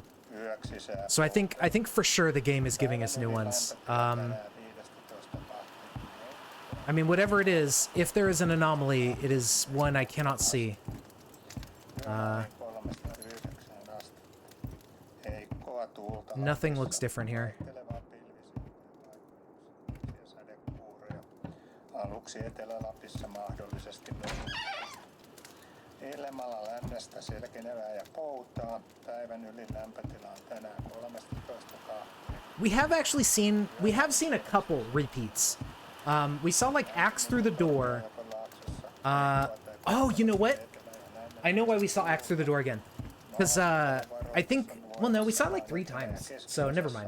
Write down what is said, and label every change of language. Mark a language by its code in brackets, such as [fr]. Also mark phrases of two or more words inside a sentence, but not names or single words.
[en] So I think for sure the game is giving us new ones. I mean, whatever it is, if there is an anomaly, it is one I cannot see. Nothing looks different here. [fi] Aluksi Etelä-Lapissa mahdollisesti myös. Ilmalla lännestä selkenevää ja poutaa. Päivän ylin lämpötila on tänään 13 [en] We have seen a couple repeats. We saw like axe through the door. Oh, you know what? I know why we saw axe through the door again. Because I think, well, no, we saw it like 3 times. So never mind.